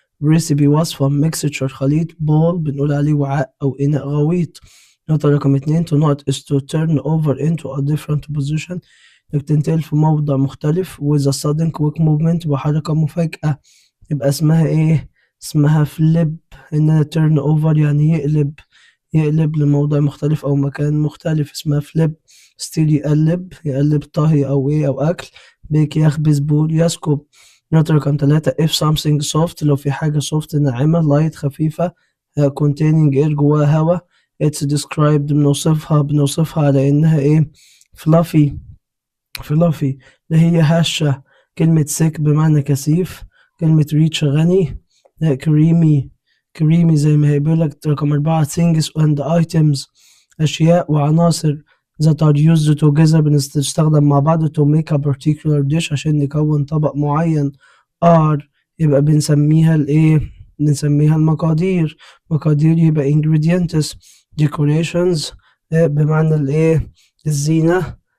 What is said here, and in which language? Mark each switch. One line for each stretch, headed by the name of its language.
Arabic: recipe وصفة mixture خليط بول بنقول عليه وعاء أو إناء غويط. نقطة رقم 2
English: to not is to turn over into a different position
Arabic: إنك تنتقل في موضع مختلف
English: with a sudden quick movement
Arabic: بحركة مفاجئة يبقى اسمها ايه اسمها فليب. انها
English: turn over
Arabic: يعني يقلب لموضع مختلف او مكان مختلف اسمها فليب. ستيل يقلب طهي او ايه او اكل. بيك يخبز بول يسكب. نقطة رقم 3
English: if something soft
Arabic: لو في حاجة soft ناعمة light خفيفة
English: containing air
Arabic: جواها هوا
English: it's described
Arabic: بنوصفها على انها ايه fluffy اللي هي هشة. كلمة sick بمعنى كثيف. كلمة rich غني. كريمي زي ما هي بيقولك. رقم 4
English: things and items
Arabic: أشياء وعناصر
English: that are used together
Arabic: بنستخدم مع بعض
English: to make a particular dish
Arabic: عشان نكون طبق معين. are يبقى بنسميها المقادير يبقى ingredients. decorations بمعنى الزينة.